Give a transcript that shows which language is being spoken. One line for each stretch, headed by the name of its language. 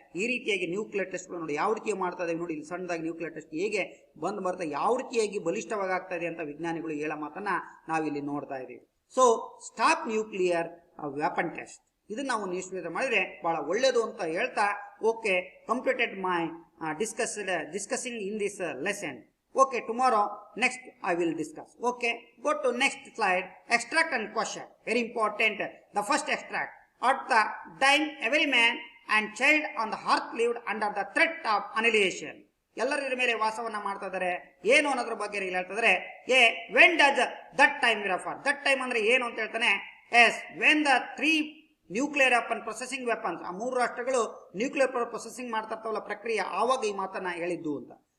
Kannada: ಈ ರೀತಿಯಾಗಿ ನ್ಯೂಕ್ಲಿಯರ್ ಟೆಸ್ಟ್ಗಳು ನೋಡಿ ಯಾವ ರೀತಿ ಮಾಡ್ತಾ ಇದ್ದೇವೆ ನೋಡಿ, ಇಲ್ಲಿ ಸಣ್ಣದಾಗಿ ನ್ಯೂಕ್ಲಿಯರ್ ಟೆಸ್ಟ್ ಹೇಗೆ ಬಂದು ಬರ್ತಾ ಯಾವ ರೀತಿಯಾಗಿ ಬಲಿಷ್ಠವಾಗಿ ಆಗ್ತಾ ಇದೆ ಅಂತ ವಿಜ್ಞಾನಿಗಳು ಹೇಳೋ ಮಾತನ್ನ ನಾವಿಲ್ಲಿ ನೋಡ್ತಾ ಇದ್ದೀವಿ.
English: so stop nuclear weapon test,
Kannada: ಇದನ್ನ ನಾವು ನಿಷ್ಕ್ರಿಯ ಮಾಡಿದ್ರೆ ಬಹಳ ಒಳ್ಳೇದು ಅಂತ ಹೇಳ್ತಾ,
English: Okay, completed my discussing in this lesson. Okay, tomorrow next I will discuss. Okay, go to next slide. Extract and question, very important. The first extract: at the time every man and child on the earth lived under the threat of annihilation.
Kannada: ಎಲ್ಲರ ಮೇಲೆ ವಾಸವನ್ನ ಮಾಡ್ತಾ ಇದ್ದಾರೆ, ಏನು ಅನ್ನೋದ್ರ ಬಗ್ಗೆ ಹೇಳ್ತಿದ್ರೆ,
English: when does that time refer?
Kannada: that time ಅಂದ್ರೆ ಏನು ಅಂತ ಹೇಳ್ತಾನೆ.
English: yes, when the 3 nuclear weapon processing weapons,
Kannada: ಆ 3 ರಾಷ್ಟ್ರಗಳು ನ್ಯೂಕ್ಲಿಯರ್ ಪ್ರೊಸೆಸಿಂಗ್ ಮಾಡ್ತಾ ಇರ್ತಾವಲ್ಲ ಪ್ರಕ್ರಿಯೆ, ಆವಾಗ ಈ ಮಾತನ್ನ ಹೇಳಿದ್ದು ಅಂತ.